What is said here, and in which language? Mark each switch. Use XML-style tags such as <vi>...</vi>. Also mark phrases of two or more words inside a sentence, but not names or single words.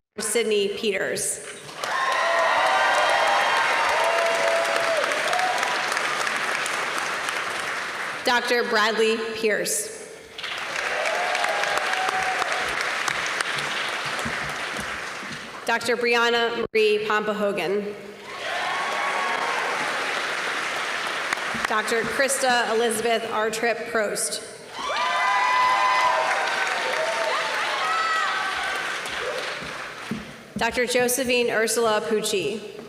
<en>Sydney Peters. Dr. Bradley Pierce. Dr. Brianna Marie Pompahogan. Dr. Krista Elizabeth Artrip Prost. Dr. Josephine Ursula Pucci.</en>